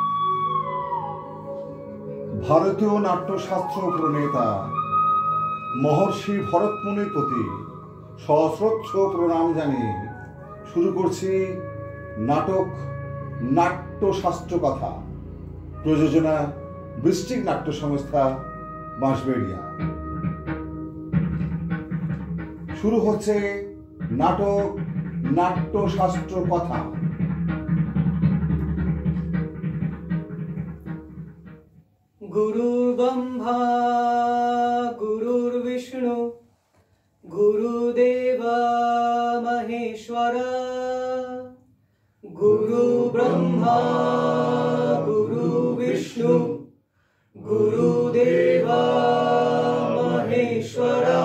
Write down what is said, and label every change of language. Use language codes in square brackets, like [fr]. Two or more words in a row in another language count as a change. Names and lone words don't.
[bn] ভারতীয় নাট্যশাস্ত্র প্রণেতা মহর্ষি ভরতমুনির প্রতি সশ্রদ্ধ প্রণাম জানিয়ে শুরু করছি নাটক নাট্যশাস্ত্র কথা। প্রযোজনা বৃষ্টিক নাট্য সংস্থা, বাঁশবেড়িয়া। শুরু হচ্ছে নাটক নাট্যশাস্ত্র কথা। [sa] गुरुर् ब्रह्मा गुरुर्विष्णु गुरुदेव महेश्वर। गुरु ब्रह्मा गुरु विष्णु गुरुदेव महेश्वर।